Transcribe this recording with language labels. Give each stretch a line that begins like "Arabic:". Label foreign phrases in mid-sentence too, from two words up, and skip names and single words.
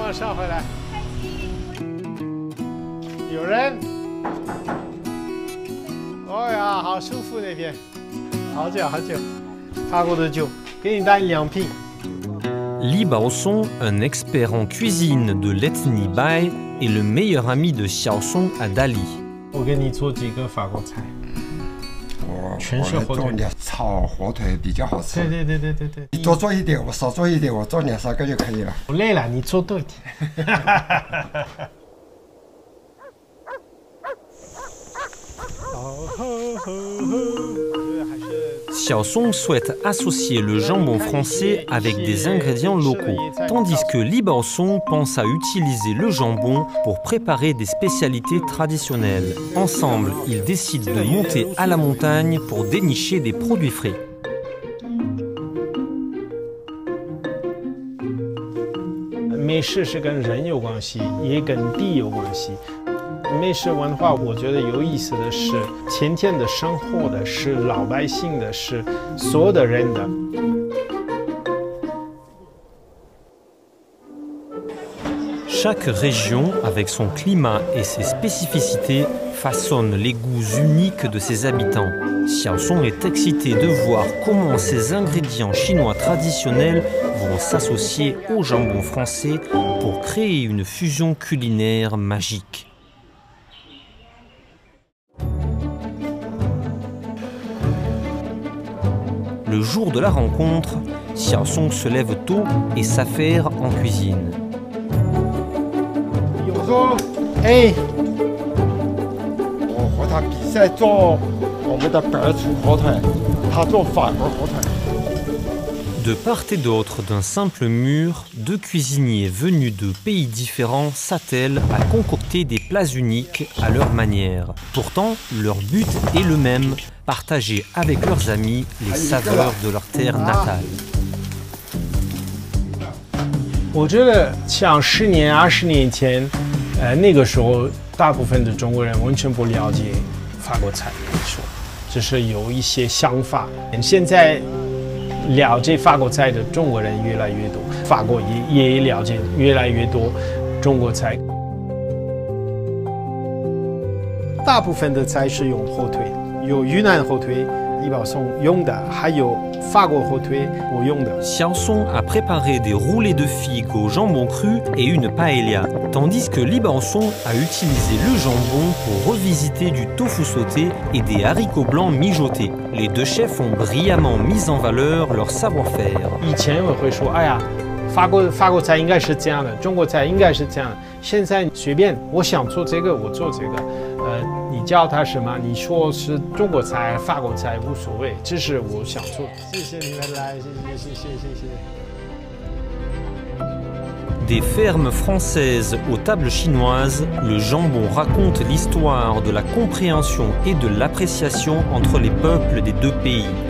French: Li Baosong, un expert en cuisine de l'ethnie Bai, est le meilleur ami de Xiaosong à Dali.
Chinese: 全是火腿，炒火腿比较好吃。对，你多做一点，我少做一点，我做2、3个就可以了。我累了，你做多一点。
French: Xiaosong souhaite associer le jambon français avec des ingrédients locaux, tandis que Li Baosong pense à utiliser le jambon pour préparer des spécialités traditionnelles. Ensemble, ils décident de monter à la montagne pour dénicher des produits frais.
Chinese: 美食是跟人有关系，也跟地有关系。美食文化，我觉得有意思的是，天天的生活的是老百姓的，是所有的人的。
French: Chaque région, avec son climat et ses spécificités, façonne les goûts uniques de ses habitants. Xiaosong est excité de voir comment ces ingrédients chinois traditionnels vont s'associer au jambon français pour créer une fusion culinaire magique. Le jour de la rencontre, Xiaosong se lève tôt et s'affaire en cuisine.
Chinese: 我说，哎，我和他比赛做我们的白醋火腿，他做法国火腿。
French: De part et d'autre d'un simple mur, deux cuisiniers venus de pays différents s'attellent à concocter des plats uniques à leur manière. Pourtant, leur but est le même, partager avec leurs amis les saveurs de leur terre natale.
Chinese: 我觉得像10年、20年前，那个时候大部分的中国人完全不了解法国菜，只是有一些想法。现在 了解法国菜的中国人越来越多，法国也了解越来越多中国菜。大部分的菜是用火腿，有云南火腿，李宝松用的，还有法国火腿我用的。
French: Xiaosong a préparé des roulés de figues au jambon cru et une paella, tandis que Li Baosong a utilisé le jambon pour revisiter du tofu sauté et des haricots blancs mijotés. Les deux chefs ont brillamment mis en valeur leur savoir-faire.
Chinese: 以前我会说，哎呀，法国菜应该是这样的，中国菜应该是这样的。现在随便，我想做这个，我做这个。你叫它什么？你说是中国菜、法国菜无所谓，这是我想做。谢谢你们来，谢谢。
French: Des fermes françaises aux tables chinoises, le jambon raconte l'histoire de la compréhension et de l'appréciation entre les peuples des deux pays.